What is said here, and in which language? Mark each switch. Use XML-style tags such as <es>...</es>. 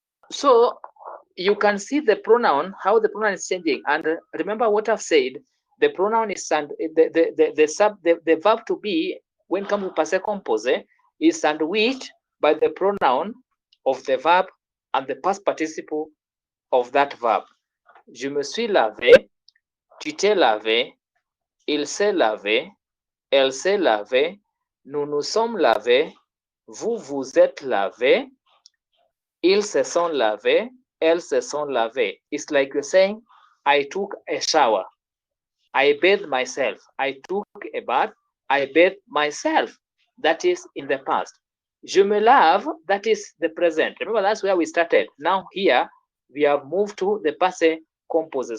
<en>So you can see the pronoun, how the pronoun is changing. And remember what I've said, the pronoun is the verb to be, when it comes to passé composé, is sandwiched by the pronoun of the verb and the past participle of that verb.</en> <fr>Je me suis lavé, tu t'es lavé, il s'est lavé, elle s'est lavée, nous nous sommes lavés, vous vous êtes lavé, ils se sont lavés, elles se sont lavées.</fr> <en>It's like you're saying, I took a shower, I bathed myself, I took a bath, I bathed myself. That is in the past.</en> <fr>Je me lave,</fr> <en>that is the present. Remember, that's where we started. Now here, we have moved to the passé composé.</en>